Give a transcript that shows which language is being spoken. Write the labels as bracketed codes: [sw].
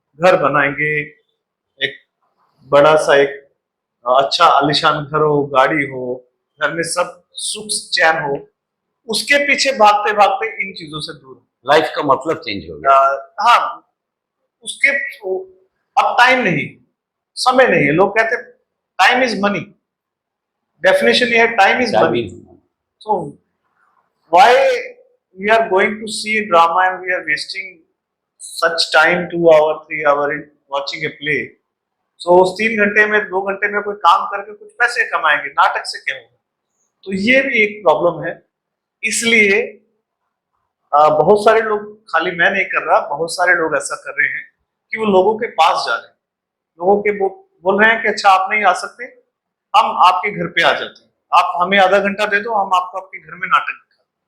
[hi] घर बनाएंगे, एक बड़ा सा एक अच्छा आलीशान घर हो, गाड़ी हो, घर में सब सुख चैन हो, उसके पीछे भागते भागते इन चीजों से दूर हो। लाइफ का मतलब चेंज हो गया। हाँ, उसके अब टाइम नहीं, समय नहीं है। लोग कहते [en] time is money, [hi] डेफिनेशन ये है time is money. [en] So why we are going to see a drama and we are wasting such time 2 hour 3 hour in watching a play? [hi] So उस 3 घंटे में 2 घंटे में कोई काम करके कुछ पैसे कमाएंगे, नाटक से क्या होगा? तो ये भी एक प्रॉब्लम है। इसलिए बहुत सारे लोग, खाली मैं नहीं कर रहा, बहुत सारे लोग ऐसा कर रहे हैं कि वो लोगों के पास जा रहे हैं, लोगों के वो बोल रहे हैं कि अच्छा आप नहीं आ सकते, हम आपके घर पे आ जाते हैं, आप हमें आधा घंटा दे दो, हम आपको आपके घर में नाटक दिखा।